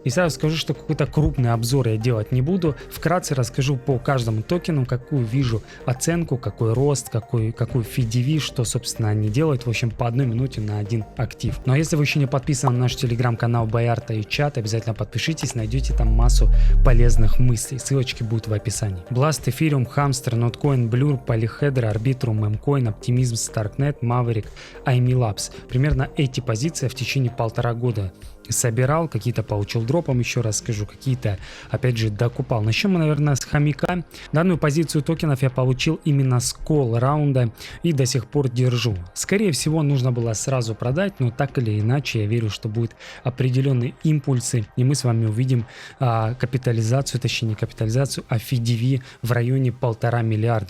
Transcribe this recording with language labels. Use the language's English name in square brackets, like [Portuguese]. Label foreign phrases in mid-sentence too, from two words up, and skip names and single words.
[Russian] И сразу скажу, что какой-то крупный обзор я делать не буду. Вкратце расскажу по каждому токену, какую вижу оценку, какой рост, какой FDV, что, собственно, они делают. В общем, по 1 минуте на один актив. Но если вы еще не подписаны на наш телеграм-канал Боярта и чат, обязательно подпишитесь, найдете там массу полезных мыслей. Ссылочки будут в описании. Blast, Ethereum, Hamster, Notcoin, Blur, Polyhedra, Arbitrum, Memcoin, Optimism, Starknet, Maverick, IME Labs. Примерно эти позиции в течение 1,5 года собирал, какие-то получил дропом, еще раз скажу, какие-то, опять же, докупал. Начнем мы, наверное, с хомяка. Данную позицию токенов я получил именно с колл-раунда и до сих пор держу. Скорее всего, нужно было сразу продать, но так или иначе, я верю, что будут определенные импульсы, и мы с вами увидим капитализацию, точнее не капитализацию, а FDV в районе 1,5 миллиарда.